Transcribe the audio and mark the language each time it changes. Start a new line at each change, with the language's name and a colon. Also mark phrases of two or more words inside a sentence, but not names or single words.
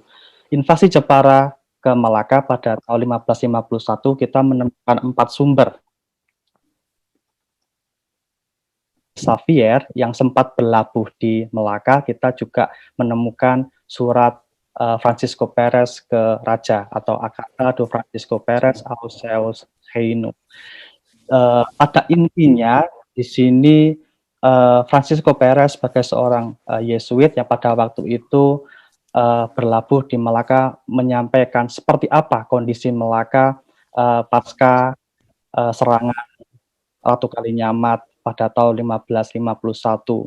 Indonesian: Invasi Jepara ke Melaka pada tahun 1551 kita menemukan 4 sumber. Xavier yang sempat berlabuh di Melaka, kita juga menemukan surat Francisco Perez ke Raja atau
Portuguese: Akata do Francisco Perez aos seus reino.
Indonesian: Pada intinya di sini Francisco Perez sebagai seorang Yesuit yang pada waktu itu berlabuh di Melaka menyampaikan seperti apa kondisi Melaka pasca serangan Ratu Kalinyamat pada tahun 1551.